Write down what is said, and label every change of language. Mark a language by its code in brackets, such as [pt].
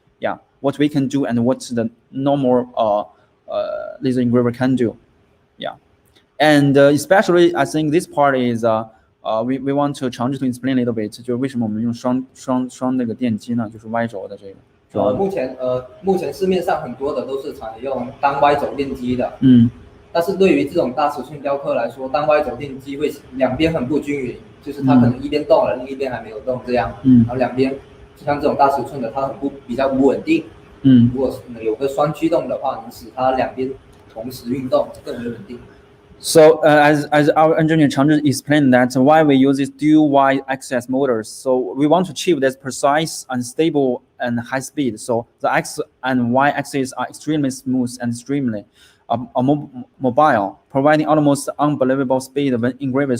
[en] Yeah, what we can do and what the normal laser engraver can do. Yeah, and especially I think this part is we want to Changzhou to explain a little bit， [zh] 就是为什么我们用双那个电机呢？就是 Y 轴的这个。目前市面上很多的都是采用单 Y 轴电机的。但是对于这种大尺寸雕刻来说，单 Y 轴电机会两边很不均匀，就是它可能一边动了，另一边还没有动这样。然后两边像这种大尺寸的，它比较不稳定。如果有个双驱动的话，能使它两边同时运动，更为稳定。 [en] So as our engineer Changzhou explained that why we use this dual Y-axis motors. So we want to achieve this precise, unstable, and high speed. So the X and Y axis are extremely smooth and extremely mobile, providing almost unbelievable speed when engraved.